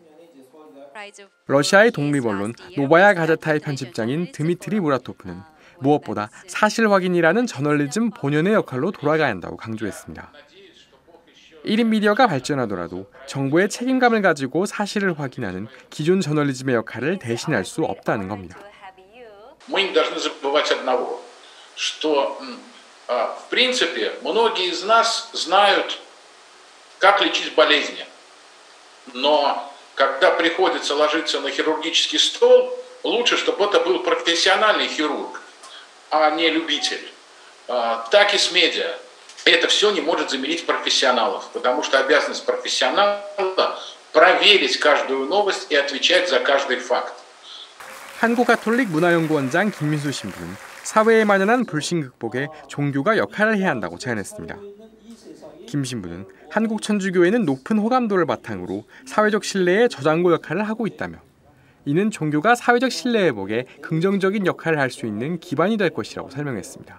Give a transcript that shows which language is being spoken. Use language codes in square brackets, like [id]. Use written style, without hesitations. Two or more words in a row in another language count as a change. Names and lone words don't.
[ko] 러시아의 독립언론 노바야 가제타의 편집장인 드미트리 무라토프는 무엇보다 사실 확인이라는 저널리즘 본연의 역할로 돌아가야 한다고 강조했습니다. 1인 미디어가 발전하더라도 정보의 책임감을 가지고 사실을 확인하는 기존 저널리즘의 역할을 대신할 수 없다는 겁니다. [ru] В принципе, многие из нас знают, как лечить болезни. Но когда приходится ложиться на хирургический стол, лучше, чтобы это был профессиональный хирург, а не любитель. Так и с медиа. Это все не может заменить профессионалов, потому что обязанность профессионала проверить каждую новость и отвечать за каждый факт. [ko] 한국가톨릭문화연구원장 김민수 신부는 사회에 만연한 불신 극복에 종교가 역할을 해야 한다고 제안했습니다. 김 신부는 한국 천주교회는 높은 호감도를 바탕으로 사회적 신뢰의 저장고 역할을 하고 있다며 이는 종교가 사회적 신뢰 회복에 긍정적인 역할을 할 수 있는 기반이 될 것이라고 설명했습니다.